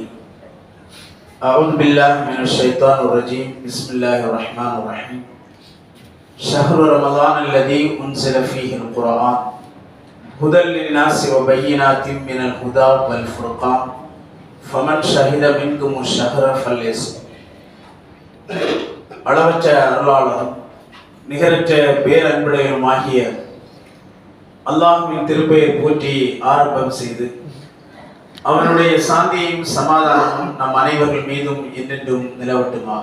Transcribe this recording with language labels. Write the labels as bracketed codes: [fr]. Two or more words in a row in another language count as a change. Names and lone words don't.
[ar] أعوذ بالله من الشيطان الرجيم. بسم الله الرحمن الرحيم. شهر رمضان الذي أنزل فيه القرآن هدى للناس وبينات من الهدى والفرقان فمن شهد منكم الشهر فليصم. [ta] அளவற்ற அருளாளரும் நிகரற்ற பேரன்புடையனுமாகிய அல்லாஹ்வின் திருப்பெயர் போற்றி ஆரம்பம் செய்து அவனுடைய சாந்தியும் சமாதானமும் நம் அனைவர்கள் மீதும் என்றென்றும் நிலவட்டுமாக.